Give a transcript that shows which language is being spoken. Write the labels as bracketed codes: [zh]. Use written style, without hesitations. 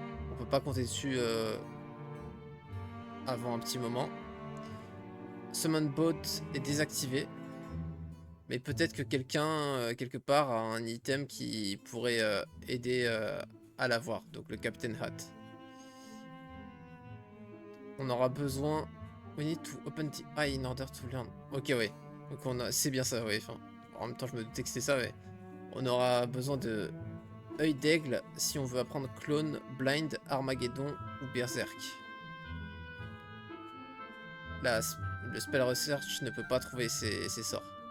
[fr] On peut pas compter dessus avant un petit moment. Summon Boat est désactivé. Mais peut-être que quelqu'un, quelque part, a un item qui pourrait aider à l'avoir. Donc le Captain Hat. On aura besoin... [en] We need to open the eye in order to learn. [fr] Ok, ouais. Donc on a... c'est bien ça, ouais. Enfin, en même temps, je me doutais que c'était ça, mais... On aura besoin de... œil d'aigle si on veut apprendre Clone, Blind, Armageddon ou Berserk. Là, le Spell Research ne peut pas trouver ces sorts.